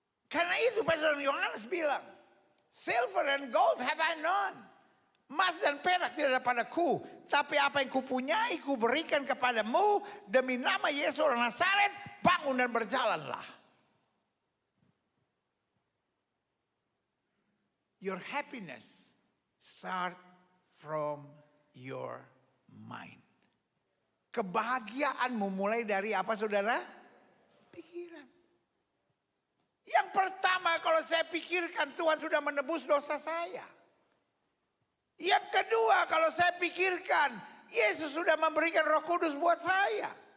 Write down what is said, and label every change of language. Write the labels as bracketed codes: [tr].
[id] Karena itu Petrus dan Yohanes bilang, [en] silver and gold have I none. [id] Emas dan perak tidak ada padaku. Tapi apa yang kupunyai kuberikan kepadamu. Demi nama Yesus orang Nazaret, bangun dan berjalanlah. [en] Your happiness start from your mind. [id] Kebahagiaanmu mulai dari apa saudara? Pikiran. Yang pertama kalau saya pikirkan Tuhan sudah menebus dosa saya. Yang kedua kalau saya pikirkan Yesus sudah memberikan Roh Kudus buat saya.